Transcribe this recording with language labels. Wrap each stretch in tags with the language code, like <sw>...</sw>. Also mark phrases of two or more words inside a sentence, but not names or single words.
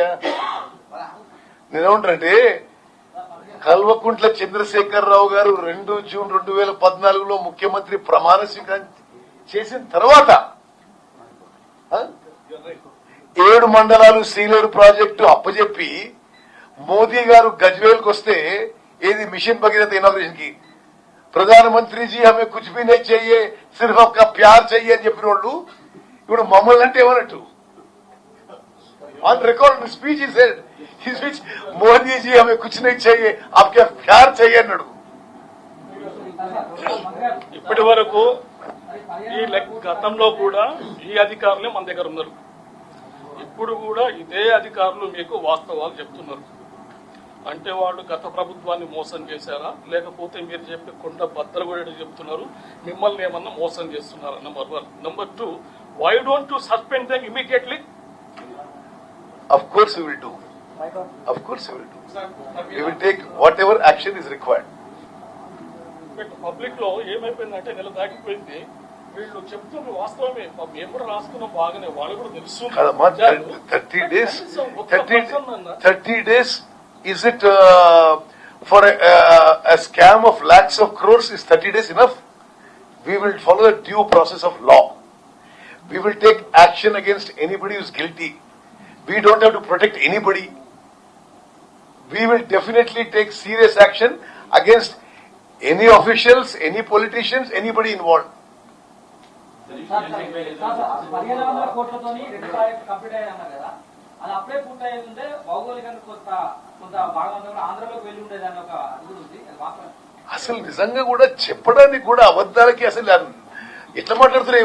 <te>నేనేమంటానంటే కల్వకుంట్ల చంద్రశేఖరరావు గారు 2 జూన్ 2014లో ముఖ్యమంత్రి ప్రమాణ స్వీకారం చేసిన తర్వాత 7 మండలాలు సీనియర్ ప్రాజెక్టు అప్పచెప్పి మోదీ గారు గజ్వేల్కి వస్తే ఏది మిషన్ భగీరథ ఇనాగ్రేషన్ కి</te> <hi>प्रधानमंत्री जी हमें कुछ भी नहीं चाहिए सिर्फ आपका प्यार चाहिए</hi> <te>అని చెప్పిన వాళ్ళు ఇప్పుడు మమ్మల్ని అంటే ఏమన్నట్టు?</te> <en>on record speech he said</en> <hi>मोदी जी हमें कुछ नहीं चाहिए आपका प्यार चाहिए అన్నాడు.</hi> <te>ఇప్పటి వరకు ఈ గతంలో కూడా ఈ అధికారులే మన దగ్గర ఉన్నారు, ఇప్పుడు కూడా ఇదే అధికారులు మీకు వాస్తవాలు చెప్తున్నారు. అంటే వాళ్ళు గత ప్రభుత్వాన్ని మోసం చేశారా, లేకపోతే మీరు చెప్పే కొండ బద్దలు కూడా చెప్తున్నారు, మిమ్మల్ని ఏమన్నా మోసం చేస్తున్నారా? నంబర్ 1. నంబర్ 2,</te> <en>why don't you suspend them immediately? Of course we will do. Of course we will do. We will take whatever action is required.</en> <te>పబ్లిక్ లో ఏమైపోయిందంటే నెల దాటిపోయింది, వీళ్ళు చెప్తున్నారు వాస్తవమే, మేము కూడా రాసుకున్నాం బాగానే, వాళ్ళు కూడా తెలుసు.</te> <en>30 days is it for a scam of lakhs of crores? Is 30 days enough? We will follow the due process of law. We will take action against anybody who is guilty. We don't have to protect anybody. We will definitely take serious action against any officials, any politicians, anybody involved.</en> <te>అసలు నిజంగా కూడా చెప్పడానికి కూడా అబద్ధాలకి అసలు ఎట్లా మాట్లాడుతున్నారు?</te>